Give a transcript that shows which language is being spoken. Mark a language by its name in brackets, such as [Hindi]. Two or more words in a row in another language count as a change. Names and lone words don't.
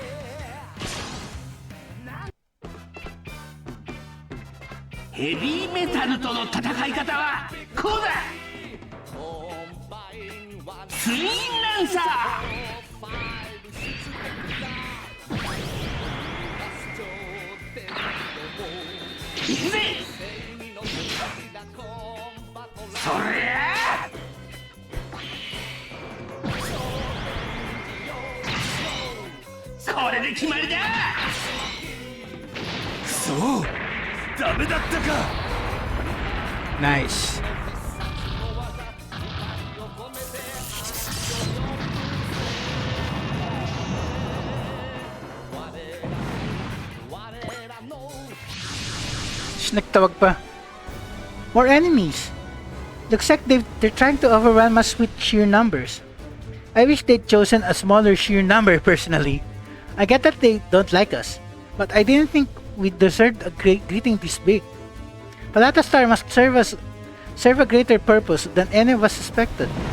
[English] Heavy metal [Japanese] との戦い方はこうだ。ツインランサー。行くぜ。そりゃあ。これで決まりだ。そうダメだったか [English] Nice. [Filipino] Nagtawag pa. [English] More enemies. Looks like they're trying to overwhelm us with sheer numbers. I wish they'd chosen a smaller sheer number personally. I get that they don't like us, but I didn't think we deserved a greeting this big. Palata Star must serve a greater purpose than any of us suspected.